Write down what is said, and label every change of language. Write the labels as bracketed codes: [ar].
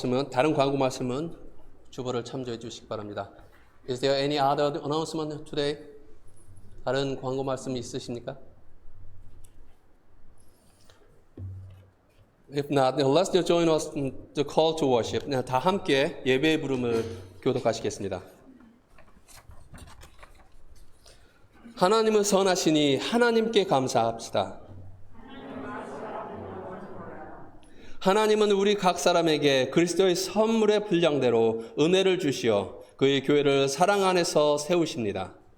[ko] 다른 광고 말씀은 주보를 참조해 주시기 바랍니다. [en] Is there any other announcement today? [ko] 다른 광고 말씀이 있으십니까? [en] If not, let's join us in the call to worship. [ko] 다 함께 예배의 부름을 교독하시겠습니다. 하나님은 선하시니 하나님께 감사합시다. 하나님은 우리 각 사람에게 그리스도의 선물의 분량대로 은혜를 주시어 그의 교회를 사랑 안에서 세우십니다.